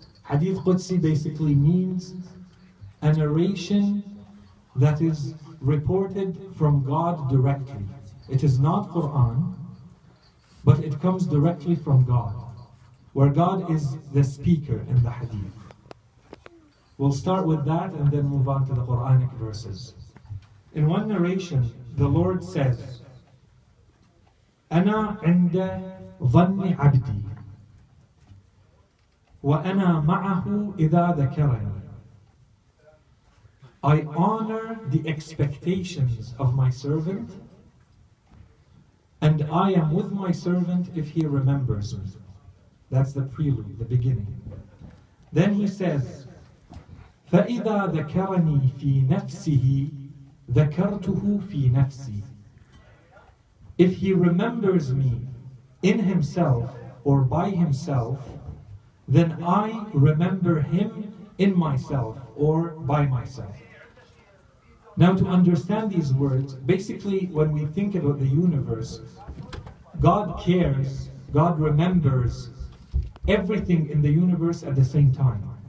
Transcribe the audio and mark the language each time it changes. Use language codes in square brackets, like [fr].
[en] Hadith Qudsi basically means a narration that is reported from God directly. It is not Quran, but it comes directly from God, where God is the speaker in the hadith. We'll start with that and then move on to the Quranic verses. In one narration, the Lord says, [ar] أَنَا عِنْدَ ظَنِّ عَبْدِي وَأَنَا مَعَهُ إِذَا ذَكَرَنِي. [en] I honor the expectations of my servant, and I am with my servant if he remembers me. That's the prelude, the beginning. Then he says, [ar] فَإِذَا ذَكَرَنِي فِي نَفْسِهِ ذَكَرْتُهُ فِي نَفْسِي. [en] If he remembers me in himself or by himself, then I remember him in myself or by myself. Now to understand these words, basically when we think about the universe, God cares, God remembers everything in the universe at the same time.